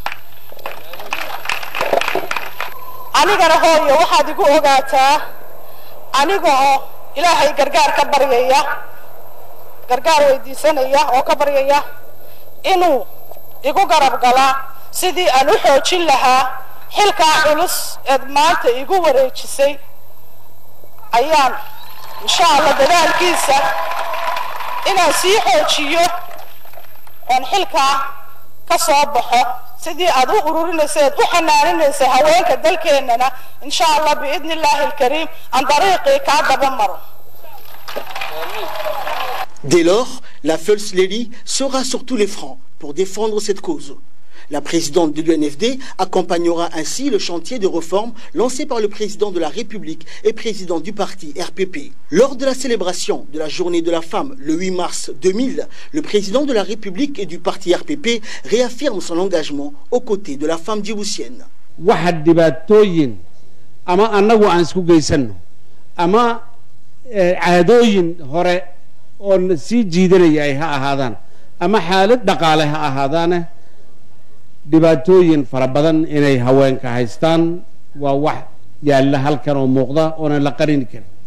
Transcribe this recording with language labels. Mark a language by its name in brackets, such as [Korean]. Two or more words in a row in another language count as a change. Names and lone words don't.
[Somali] anigana hooyo waxaad igu ogaataa anigoo ilaahay gargaar ka baryaya gargaar weydiisanaya oo ka baryaya inuu igu garab gala sidii aan u xoojin lahaa xilka culus ee maanta igu wareejisay ayaan [Arabic] إن شاء الله [Somali] dadaalkiisa inaan sii xoojiyo aan xilka ka soo baxo sidii aad u ururinayseed u xanaaninaysay haweenka dalkeenana [Arabic] إن شاء الله بإذن الله الكريم [Somali] aan dariiqii ka daba maro. [French] Dès lors, la [English] First Lady [French] sera sur tous les fronts pour défendre cette cause. La présidente de l'UNFD accompagnera ainsi le chantier de réforme lancé par le président de la République et président du parti RPP. Lors de la célébration de la journée de la femme le 8 mars 2000, le président de la République et du parti RPP réaffirme son engagement aux côtés de la femme djiboutienne. [Somali] dhibaatooyin fara badan inay haweenka haystaan waa wax yaalla halkan oo muuqda oo la qarin karin